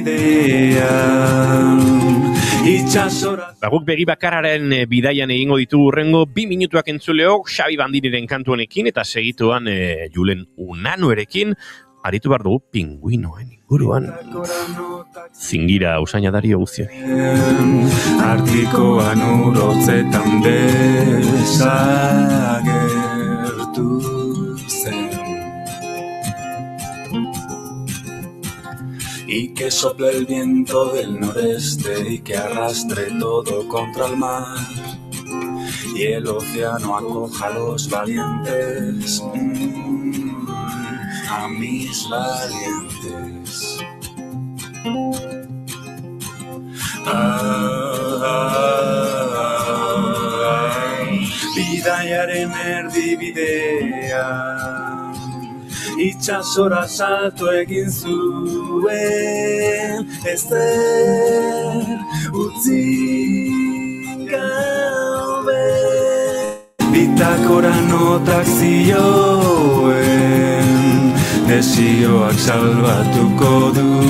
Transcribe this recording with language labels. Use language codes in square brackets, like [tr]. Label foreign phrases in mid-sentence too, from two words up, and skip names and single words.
[eu] Guk begi bakararen bidaian egingo ditu urrengo 2 minutuak entzuleok Xabi Bandiniren kantu honekin eta segituan Julen Unanoerekin aritu behar dugu pinguinoen inguruan. Zingira usaina dario guztiari. Artikoan urotzetan desagertu zen. [es] Y que sople el viento del noreste y que arrastre todo contra el mar y el océano acoja a los valientes, a mis valientes. [eu] Bidaiaren erdibidean itxasora salto egin zuen, ezer utzi gabe. Bitakora notak zioen, desioak salbatuko du.